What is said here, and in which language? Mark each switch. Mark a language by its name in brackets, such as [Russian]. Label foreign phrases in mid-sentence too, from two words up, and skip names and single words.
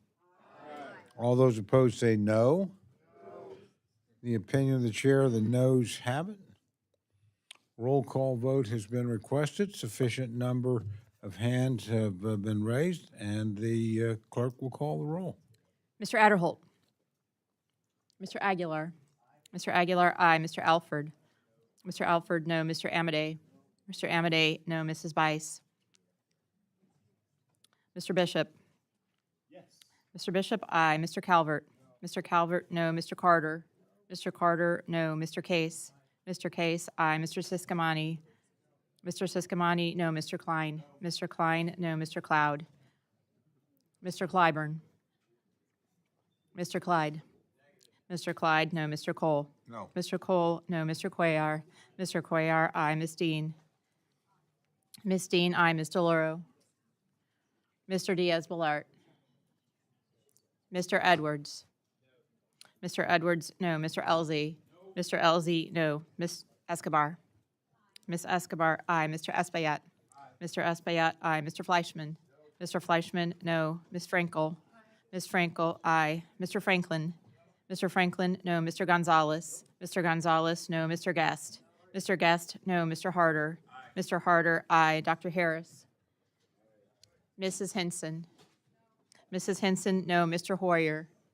[English] All those opposed say no. The opinion of the chair, the noes have it. Roll call vote has been requested. Sufficient number of hands have been raised, and the clerk will call the roll. Mr. Adderholt. Mr. Aguilar. Mr. Aguilar, aye. Mr. Alford. Mr. Alford, no. Mr. Amadei. Mr. Amidei, no. Mrs. Bice. Mr. Bishop. Yes. Mr. Bishop, aye. Mr. Calvert. Mr. Calvert, no. Mr. Carter. Mr. Carter, no. Mr. Case. Mr. Case, aye. Mr. Siscomani. Mr. Siscomani, no. Mr. Klein. Mr. Klein, no. Mr. Cloud. Mr. Clyburn. Mr. Clyde. Mr. Clyde, no. Mr. Cole. No. Mr. Cole, no. Mr. Cuellar. Mr. Cuellar, aye. Ms. Dean. Ms. Dean, aye. Ms. DeLauro. Mr. Diaz-Balart. Mr. Edwards. Mr. Edwards, no. Mr. Elzey. Mr. Elzey, no. Ms. Escobar. Ms. Escobar, aye. Mr. Espaillat. Mr. Espaillat, aye. Mr. Fleischman. Mr. Fleischman, no. Ms. Frankel. Ms. Frankel, aye. Mr. Franklin. Mr. Franklin, no. Mr. Gonzalez. Mr. Gonzalez, no. Mr. Guest. Mr. Guest, no. Mr. Harder. Mr. Harder, aye. Dr. Harris. Mrs. Henson. Mrs. Henson, no. Mr. Hoyer.